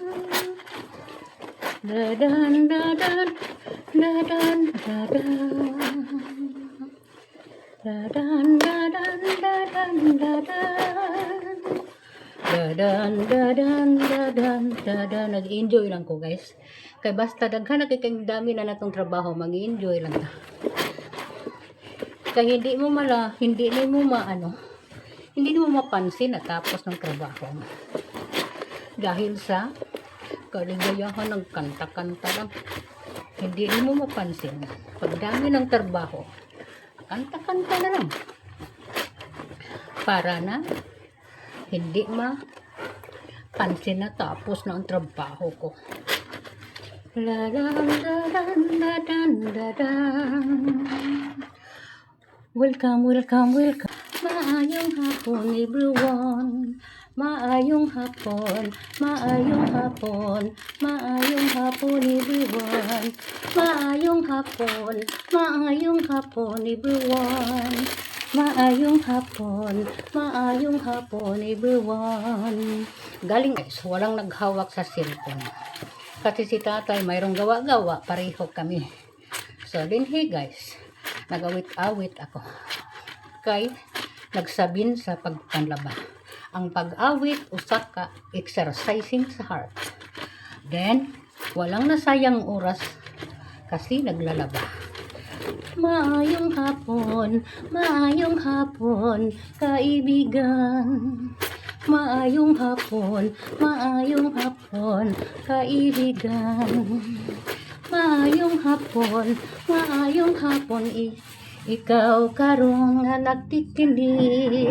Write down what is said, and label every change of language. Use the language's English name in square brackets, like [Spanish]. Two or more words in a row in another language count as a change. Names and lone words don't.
[Cebuano] Dadan-dadan, dadan-dadan. Dadan-dadan, dadan-dadan. Dadan-dadan. Nag-enjoy lang ko guys. Kay basta daghan na kay dami na natong trabaho, mag-enjoy lang ta. [Filipino] Kaya hindi mo mapansin na tapos ng trabaho mo. Dahil sa kaligayahan ng kanta-kanta lang. Hindi mo mapansin. Pagdami ng trabaho, kanta-kanta na lang. Para na hindi mapansin na tapos na ang trabaho ko. La la la la la la la. [Cebuano] Welcome. Maayong hapon everyone. Maayong hapon everyone. Maayong hapon everyone. Maayong hapon everyone. [Filipino] Galing guys, walang naghawak sa cellphone. Kasi si tatay mayroong gawa-gawa, pareho kami. So din guys, nag-awit-awit ako. [Cebuano] Kay nagsabin sa pagpanlaba. Ang pag-awit usa ka exercising sa heart. [Filipino] Then walang nasayang oras kasi naglalaba. [Cebuano] Maayong hapon, kaibigan. Maayong hapon, kaibigan. Maayong hapon, ikaw karong nga nagtikinig.